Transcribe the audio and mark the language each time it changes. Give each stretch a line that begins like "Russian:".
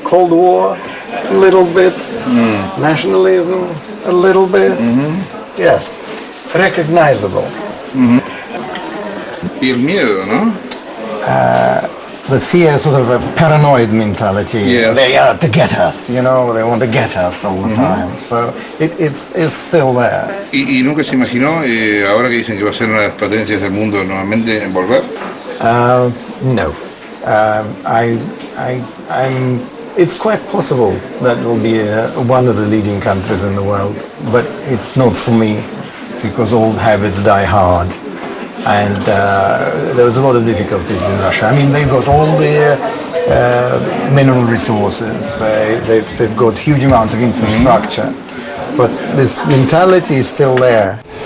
English: Cold War, a little bit. Nationalism, a little bit. Yes. Recognizable.
Spanish: Y el miedo, ¿no?
English: The fear, sort of a paranoid mentality. Yes. They are to get us, they want to get us all the time. So it's still there.
Spanish: ¿Y nunca se imaginó, ahora que dicen que va a ser una de las potencias del mundo nuevamente, en volver? No.
English: It's quite possible that will be one of the leading countries in the world, but it's not for me, because old habits die hard. And there's a lot of difficulties in Russia. I mean, they've got all the mineral resources, they've got huge amount of infrastructure, but this mentality is still there.